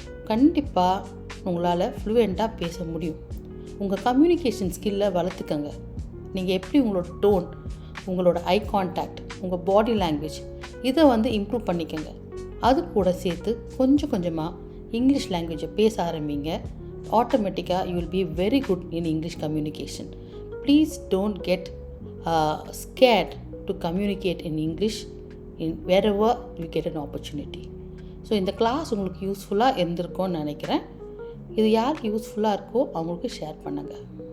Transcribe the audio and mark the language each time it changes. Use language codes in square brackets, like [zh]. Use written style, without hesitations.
[ta] கண்டிப்பாக உங்களால் ஃப்ளூயண்ட்டாக பேச முடியும். உங்கள் கம்யூனிகேஷன் ஸ்கில்லை வளர்த்துக்கங்க. நீங்கள் எப்படி உங்களோட டோன், உங்களோட ஐ கான்டாக்ட், உங்கள் பாடி லாங்குவேஜ் இதை இம்ப்ரூவ் பண்ணிக்கங்க. அது கூட சேர்த்து கொஞ்சம் கொஞ்சமாக இங்கிலீஷ் லாங்குவேஜை பேச ஆரம்பிங்க. [en] Automatically you will be very good in English communication. Please don't get scared to communicate in English wherever you get an opportunity. [ta] So இந்த கிளாஸ் உங்களுக்கு யூஸ்ஃபுல்லாக இருந்திருக்கும்னு நினைக்கிறேன். இது யாருக்கு யூஸ்ஃபுல்லாக இருக்கோ அவங்களுக்கு ஷேர் பண்ணுங்கள்.